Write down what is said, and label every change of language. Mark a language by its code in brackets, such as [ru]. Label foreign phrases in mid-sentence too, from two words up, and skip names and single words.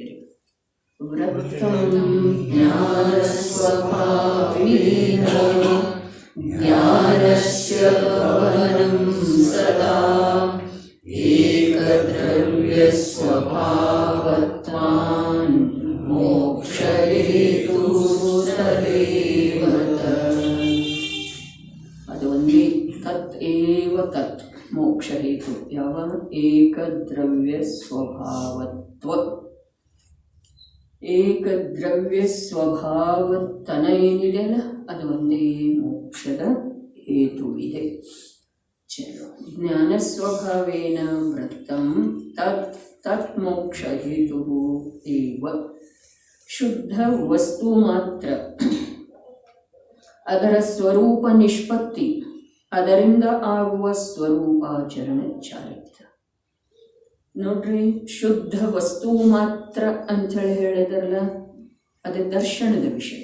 [sa] ವೃತ್ತಂ ಜ್ಞಾನಸ್ವಭಾವೇನ ಜ್ಞಾನಸ್ಯ ಭವನಂ ಸದಾ ಏಕದ್ರವ್ಯಸ್ವಭಾವತ್ವಾನ್ ಮೋಕ್ಷಹೇತು ತದೇವತ. [kn] ಅದು ಒಂದೇ [sa] ತತ್ ಏವ ತತ್ ಮೋಕ್ಷಹೇತು. [kn] ಯಾವ ಏಕದ್ರವ್ಯ ಸ್ವಭಾವತ್ವ, ಏಕದ್ರವ್ಯ ಸ್ವಭಾವತನ ಏನಿದೆಯಲ್ಲ ಅದು ಒಂದೇ ಮೋಕ್ಷದ ಹೇತುವಿದೆ. [sa] ಚಲೋ. ಜ್ಞಾನ ಸ್ವಭಾವೇನ ವೃತ್ತಂ ತತ್ ತತ್ ಮೋಕ್ಷ ಹೇತು ಏವ. [kn] ಶುದ್ಧ ವಸ್ತು ಮಾತ್ರ, ಅದರ ಸ್ವರೂಪ ನಿಷ್ಪತ್ತಿ, ಅದರಿಂದ ಆಗುವ ಸ್ವರೂಪಾಚರಣೆ ಚಾರಿತ್ರ್ಯ. ನೋಡ್ರಿ, ಶುದ್ಧ ವಸ್ತು ಮಾತ್ರ ಅಂಥೇಳಿ ಹೇಳಿದ್ರಲ್ಲ, ಅದು ದರ್ಶನದ ವಿಷಯ.